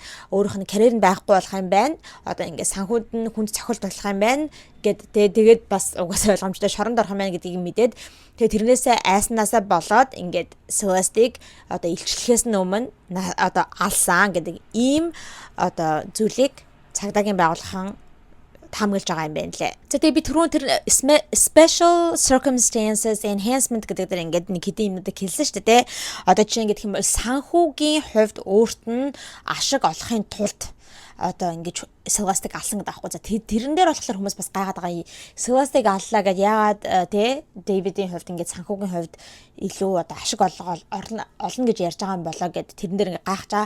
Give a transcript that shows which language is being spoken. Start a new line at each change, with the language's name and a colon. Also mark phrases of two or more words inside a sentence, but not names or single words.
Mongolian: Өөрийнх нь карьер нь байхгүй болох юм байна. Одоо ингээ санхүүд нь хүнд цохилт болох юм байна гэд тэгээд бас угаасаа ойлгомжтой шоронд орох юм байна гэдгийг мэдээд тэгээд тэрнээсээ айснаасаа болоод ингээд Celeste-ийг одоо илчлэхээс нь өмнө одоо алсан гэдэг ийм одоо зүйлийг цагдаагийн байгууллагын таамаглаж байгаа юм байна лээ. За тэгээд би түрүүн тэр
English: special circumstances enhancement
Mongolian: гэдэг дээр ингээд нэг хэдийн юмнуудыг хэлсэн шүү дээ. Одоо чинь ингээд хэм санхүүгийн хувьд өөрт нь ашиг олохын тулд одоо ингэж Celeste-ийг алсан гэдэг аахгүй. За тэрэн дээр болохоор хүмүүс бас гайхаад байгаа. Celeste-ийг аллаа гэж яагаад те Дэвидийн хувьд ингэж санхүүгийн хувьд илүү одоо ашиг олно гэж ярьж байгаа юм болоо гэд тэрэн дээр ингээ гайхаж байгаа.